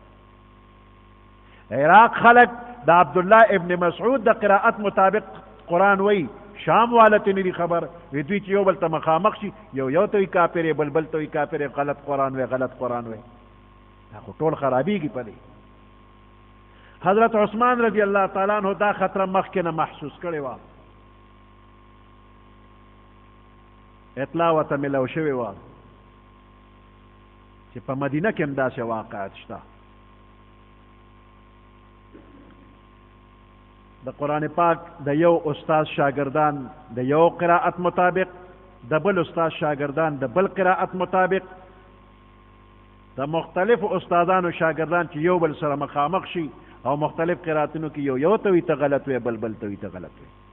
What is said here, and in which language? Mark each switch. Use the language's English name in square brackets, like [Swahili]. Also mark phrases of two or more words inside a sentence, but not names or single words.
[Pashto] عراق خلق د عبداللہ ابن مسعود د قرائت مطابق قرآن وی، شام والتی نه دی خبر. وی دوی چې یو بل ته مخامخ شي، یو ته وی کافر، بل بل ته وی کافر، غلط قرآن وی غلط قرآن وی، دا خو ټول خرابیږي په دی. حضرت عثمان [Arabic] رضی اللہ تعالیٰ عنہ [Pashto] دا خطره مخکې نه محسوس کړې وه، اطلاع ورته ملو شوې وه چې په مدینه کې هم داسې واقعات شته. د قرآن پاک د یو استاد شاگردان د یو قرائت مطابق، د بل استاد شاگردان د بل قرائت مطابق، د مختلف استادانو شاگردان چې یو بل سره مخامخ شي او مختلف قرائتونو کې یو ته وي ته غلط وي، بل بل ته وي ته غلط وي.